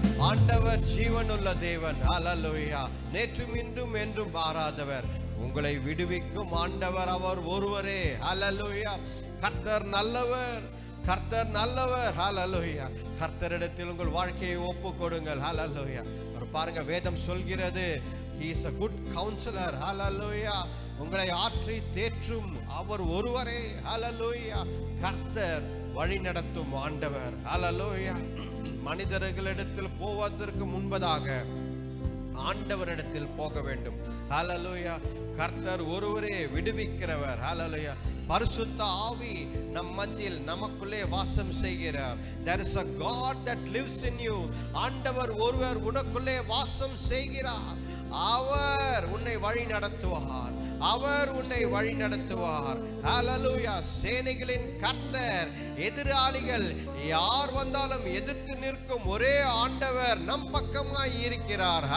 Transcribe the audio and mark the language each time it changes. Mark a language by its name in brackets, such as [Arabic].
[Tamil] ஆண்டவர் ஜீவனுள்ள தேவன். ஹல்லேலூயா. நேற்றும் இன்றும் என்றும் மாறாதவர், உங்களை விடுவிக்கும் ஆண்டவர் அவர் ஒருவரே. ஹல்லேலூயா. கர்த்தர் நல்லவர், கர்த்தர் நல்லவர். ஹல்லேலூயா. கர்த்தரிடத்தில் உங்கள் வாழ்க்கையை ஒப்பு கொடுங்கள். ஹல்லேலூயா. பாருங்க, வேதம் சொல்கிறது, [English] he is a good counselor. [Tamil] ஹல்லேலூயா. உங்களை ஆற்றி தேற்றும் அவர் ஒருவரே. ஹல்லேலூயா. கர்த்தர் வழி நடத்தும் ஆண்டவர். ஹல்லேலூயா. மனிதர்களிடத்தில் போவதற்கு முன்பதாக ஆண்டவரிடத்தில் போக வேண்டும். ஹல்லேலூயா. கர்த்தர் ஒருவரே விடுவிக்கிறவர். ஹல்லேலூயா. பரிசுத்த ஆவி நம் மத்தியில் நமக்குள்ளே வாசம் செய்கிறார். [English] There is a God that lives in you. [Tamil] ஆண்டவர் ஒருவர் உனக்குள்ளே வாசம் செய்கிறார். அவர் உன்னை வழி நடத்துவார், அவர் உன்னை வழி நடத்துவார். ஹல்லேலூயா. சேனைகளின் கர்த்தர், எதிராளிகள் யார் வந்தாலும் எதிர்த்து நிற்கும் ஒரே ஆண்டவர் நம் பக்கமாய் இருக்கிறார்.